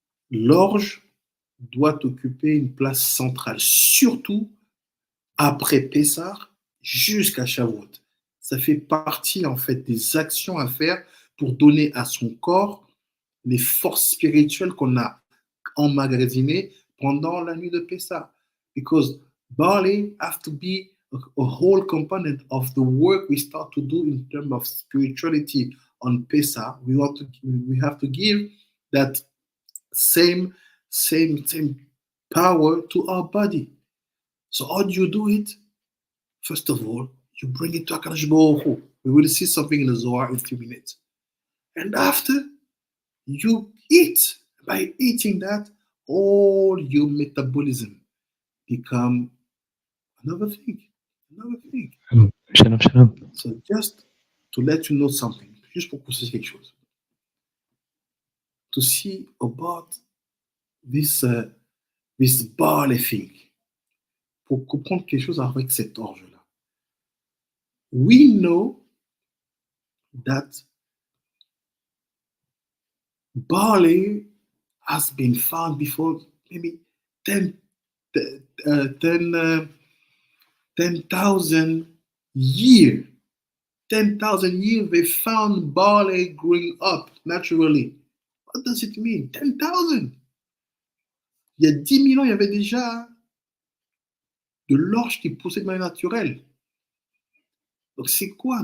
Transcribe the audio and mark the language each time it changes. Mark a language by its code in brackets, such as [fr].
[fr] L'orge doit occuper une place centrale, surtout après Pessah jusqu'à Shavuot. Ça fait partie en fait des actions à faire pour donner à son corps les forces spirituelles qu'on a emmagasinées pendant la nuit de Pessah. [en] Because barley has to be a whole component of the work we start to do in terms of spirituality on Pessah. We have to give that same power to our body. So how do you do it? First of all, you bring it to HaKadosh Baruch Hu. We will see something in the Zohar in a few minutes. And after, you eat. By eating that, all your metabolism become another thing. [he] Shalom, shalom. [en] So just to let you know something, [fr] juste pour préciser quelque chose. [en] To see about this barley thing, [fr] pour comprendre quelque chose avec cet orge-là. [en] We know that barley has been found before maybe 10,000 years. 10,000 years they found barley growing up naturally. What does it mean? 10,000. [fr] Il y a 10 000 ans, il y avait déjà de l'orge qui poussait de manière naturelle. Donc c'est quoi?